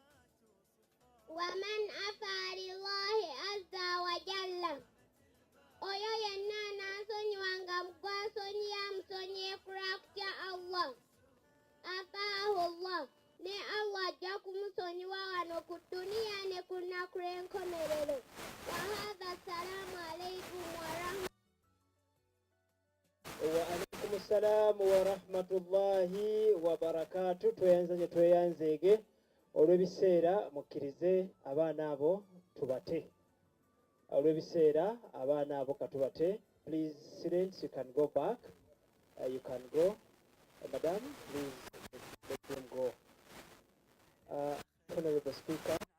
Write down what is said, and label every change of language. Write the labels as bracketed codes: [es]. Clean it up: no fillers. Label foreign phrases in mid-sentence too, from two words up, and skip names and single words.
[ar] ومن عفا لله عز وجل, [lg] oyo yenna anaasonyiwa nga gw'asonyiye amusonyiye ku lwa kutya Allah, [ar] عفاه الله, [lg] ne Allah ajja kumusonyiwa wano ku duniya ne ku lunaku lw'enkomerero. [ar] وهذا السلام عليكم ورحمة الله. وعليكم السلام ورحمة الله وبركاته. [lg] Tweyanzeege olw'ebiseera mukkirize abaana abo tubate. Olw'ebiseera abaana abo katubate. [en] Please students, you can go back. You can go. Madam, please let them go. Honorable Speaker.